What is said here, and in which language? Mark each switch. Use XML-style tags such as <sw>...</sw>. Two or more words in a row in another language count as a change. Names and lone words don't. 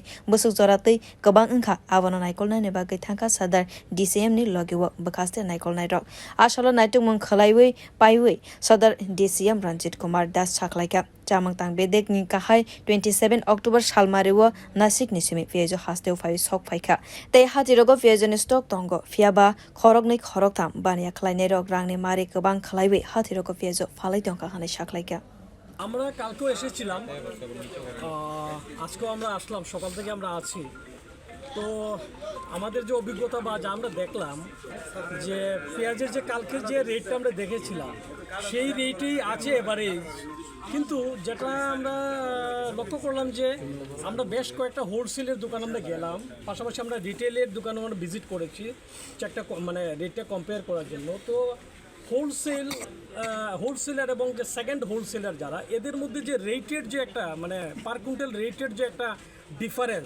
<trp>busukjora tei kwbang ungkha abono naikol naini bagwi thangkha sadar DCM ni logiwo bakaste naikol nairok asalo naitok mangkhlaiwi paiwi sadar DCM Ranjit Kumar Das saklaika chamang tang bedek ni kahai 27 October salmariwo nasik ni simi peyajo hasteo phai sok phaika tei hati rogo peyajo ni stock tongo fiaba khorok nei khorok tham bania khlainai rok rangni mari kwbang khlaiwi hati rogo peyajo phalai tongka hanai saklaika</trp> <bn>আমরা কালকেও এসেছিলাম আজকেও আমরা আসলাম সকাল থেকে আমরা আছি তো আমাদের যে অভিজ্ঞতা বা যা আমরা দেখলাম যে পেঁয়াজের যে কালকের যে রেটটা আমরা দেখেছিলাম সেই রেটেই আছে এবারে কিন্তু যেটা আমরা লক্ষ্য করলাম যে আমরা বেশ কয়েকটা হোলসেলের দোকান আমরা গেলাম পাশাপাশি আমরা রিটেলের দোকানে আমরা ভিজিট করেছি একটা মানে রেটটা কম্পেয়ার করার জন্য তো হোলসেলার এবং যে</bn> <en>second wholesaler</en> <bn>যারা এদের মধ্যে যে রেটের যে একটা মানে</bn> <en>per quintal</en> <bn>রেটের যে একটা ডিফারেন্স</bn>